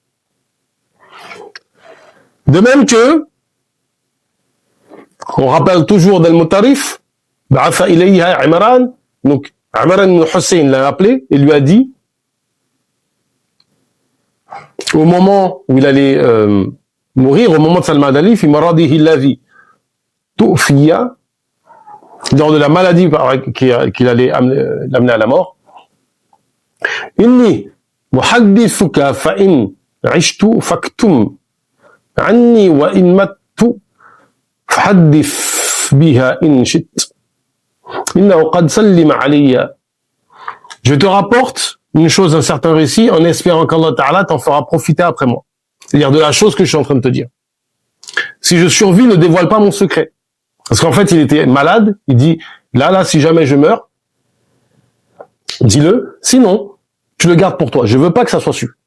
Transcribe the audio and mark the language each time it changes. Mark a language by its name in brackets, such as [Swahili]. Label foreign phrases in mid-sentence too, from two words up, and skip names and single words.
[French] De même que, on rappelle toujours d'Al-Mutarif, [Arabic] بعث إليها عمران, [French] donc Imran ibn Hussein l'a appelé et lui a dit, au moment où il allait mourir, au moment de Salman Ali, [Arabic] في مرضه الذي توفي, [French] lors de la maladie qu'il allait l'amener à la mort, [Arabic] إني محدثك فإن عشت فاكتم عني وإن مت فحدث بها إن شئت إنه قد سلم علي. [French] Je te rapporte une chose, un certain récit, en espérant qu'Allah Ta'ala t'en fera profiter après moi. C'est-à-dire de la chose que je suis en train de te dire. Si je survis, ne dévoile pas mon secret. Parce qu'en fait, il était malade, il dit, là, si jamais je meurs, dis-le, sinon, tu le gardes pour toi. Je veux pas que ça soit su.